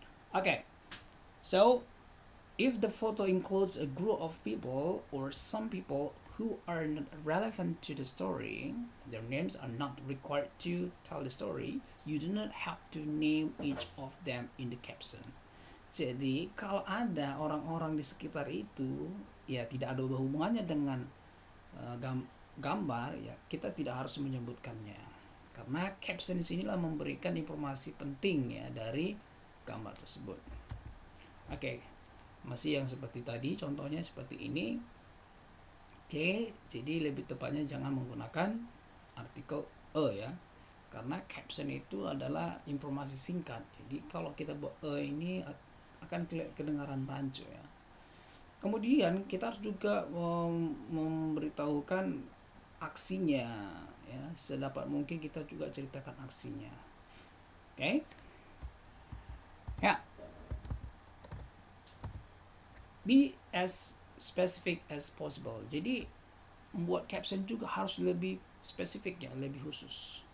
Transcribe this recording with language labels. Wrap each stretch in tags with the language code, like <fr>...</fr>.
<en>Okay, so if the photo includes a group of people or some people who are not relevant to the story, their names are not required to tell the story, you do not have to name each of them in the caption.</en> <id>Jadi kalau ada orang-orang di sekitar itu ya tidak ada hubungannya dengan gambar ya, kita tidak harus menyebutkannya karena caption di sinilah memberikan informasi penting ya dari gambar tersebut. Oke, masih yang seperti tadi contohnya seperti ini. Oke, jadi lebih tepatnya jangan menggunakan artikel ya, karena caption itu adalah informasi singkat. Jadi kalau kita buat ini akan kedengaran rancu ya. Kemudian kita harus juga memberitahukan aksinya ya, sedapat mungkin kita juga ceritakan aksinya. Oke? Ya.</id> <en>Be as specific as possible.</en> <id>Jadi membuat caption juga harus lebih spesifik ya, lebih khusus.</id>